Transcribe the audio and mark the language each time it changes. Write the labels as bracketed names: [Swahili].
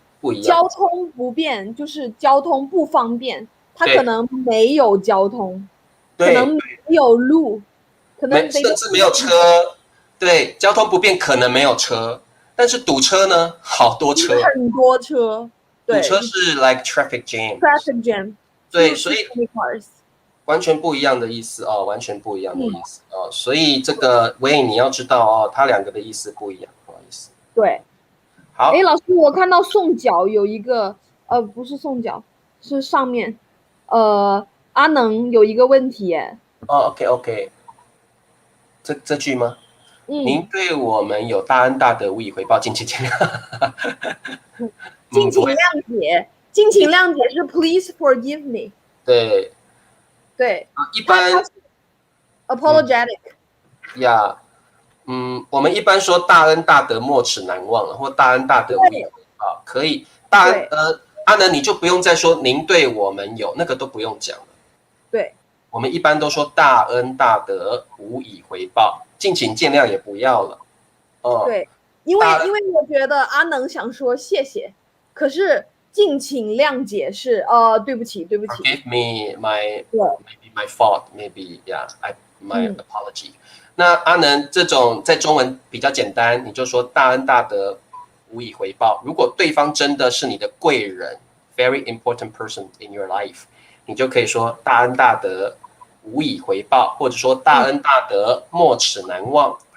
[Chinese] 不一样。交通不便就是交通不方便，它可能没有交通，可能没有路，可能甚至没有车。对，交通不便可能没有车，但是堵车呢，好多车，很多车。堵车是 like traffic jam。对，所以完全不一样的意思哦，完全不一样的意思哦。所以这个Wayne你要知道哦，它两个的意思不一样，不好意思。对。好，老师，我看到送脚有一个，不是送脚，是上面，阿能有一个问题耶。 OK， 这句吗？您对我们有大恩大德，无以回报，敬请见谅。敬请谅解，敬请谅解是 [English] Please forgive me。 [Chinese] 对。对。一般 [English] apologetic。 [Chinese] 呀。我们一般说大恩大德莫齿难忘，或大恩大德无以回报，可以。大恩阿能你就不用再说您对我们有，那个都不用讲了。对，我们一般都说大恩大德无以回报，敬请见谅也不要了。对，因为我觉得阿能想说谢谢，可是敬请谅解是对不起。 [English] Forgive me maybe my fault maybe my apology。 [Chinese] 那阿能这种在中文比较简单，你就说大恩大德无以回报。如果对方真的是你的贵人 ， [English] very important person in your life， [Chinese] 你就可以说大恩大德无以回报，或者说大恩大德莫齿难忘。